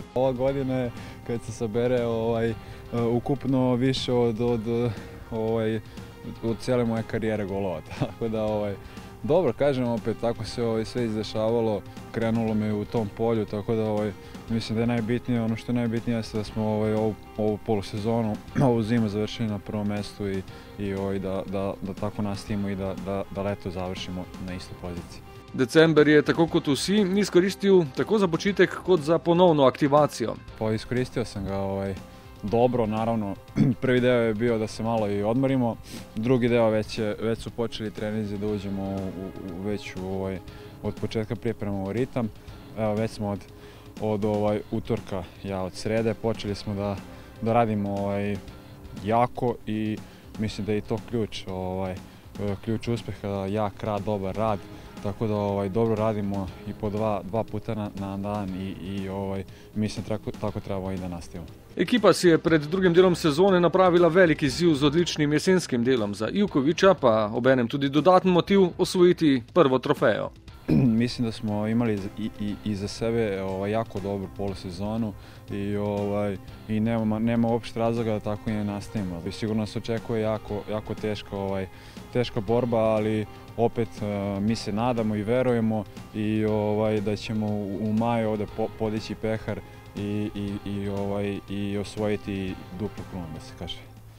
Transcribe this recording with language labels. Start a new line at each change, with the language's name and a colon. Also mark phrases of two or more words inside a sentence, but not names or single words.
Bosnian: Ova godina kad se sabere ukupno više od cijele moje karijere golova, tako da dobro, kažem opet, tako se sve izdešavalo, krenulo me u tom polju, tako da mislim da je najbitnije, ono što je najbitnije jeste da smo ovu polusezonu, ovu zimu završili na prvom mjestu i da tako nastavimo i da leto završimo na istoj poziciji.
Slovenian: December je, tako kot vsi, izkoristil tako za počitek kot za ponovno aktivacijo.
Bosnian: Pa iskoristio sam ga dobro, naravno. Prvi deo je bio da se malo i odmorimo, drugi deo već su počeli treninzi da uđemo već od početka priprema u ritam. Evo, već smo od utorka, od srede, počeli smo da radimo jako i mislim da je i to ključ uspeha, jak rad, dobar rad. Tako da dobro radimo i po dva puta na dan i mislim tako treba i da nastavimo.
Slovenian: Ekipa si je pred drugim delom sezone napravila velik izziv z odličnim jesenskim delom, za Jukovića pa obenem tudi dodaten motiv osvojiti prvo trofejo.
Bosnian: Mislim da smo imali i za sebe jako dobru polusezonu i nema uopšte razloga da tako i ne nastavimo. Sigurno se očekuje jako teška borba, ali opet mi se nadamo i verujemo i da ćemo u maju ovdje podići pehar i osvojiti duplu krunu, da se kaže.